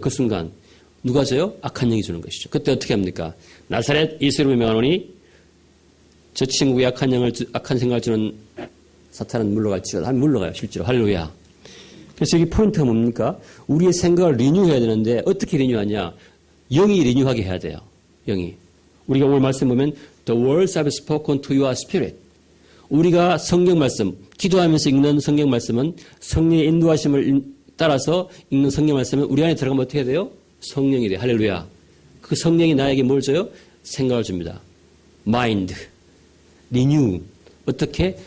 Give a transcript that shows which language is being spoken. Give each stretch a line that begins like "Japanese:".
Korean: 그 순간. 누가 줘요? 악한 영이 주는 것이죠. 그때 어떻게 합니까? 나사렛 예수로 명하노니 저 친구의 악한 생각을 주는 사탄은 물러갈지어다. 물러가요. 실제로. 할렐루야. 그래서 여기 포인트가 뭡니까? 우리의 생각을 리뉴해야 되는데 어떻게 리뉴하냐? 영이 리뉴하게 해야 돼요. 영이. 우리가 오늘 말씀 보면
English: The words I've spoken to you are spirit.
Korean: 우리가 성경 말씀, 기도하면서 읽는 성경 말씀은 성령의 인도하심을 따라서 읽는 성경 말씀은 우리 안에 들어가면 어떻게 돼요? 성령이 돼요. 할렐루야. 그 성령이 나에게 뭘 줘요? 생각을 줍니다. 마인드, 리뉴. 어떻게?